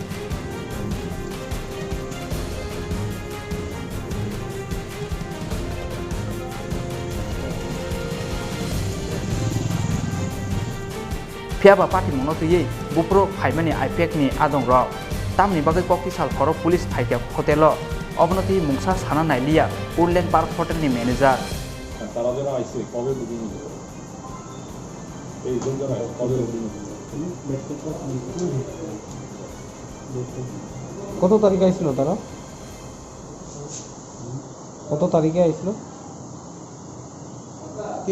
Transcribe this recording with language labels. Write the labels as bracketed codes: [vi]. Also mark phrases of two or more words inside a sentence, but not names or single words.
[trp] फियाबा पार्टी मनतयै बुप्रो फाइमानि आइपेकनि आदं रक तामनि बागै कक्ति साल हर पुलिस फाइटिया होटेल अवनति मुंसा साना नाइलिया उडलैंड पार्क होटेलनि मैनेजर [bn] তারা যারা আইছে কবে বুকিং এই জন যারা কবে বুকিং কত তারিখে আইছিল তারা কত তারিখে আইছিল কে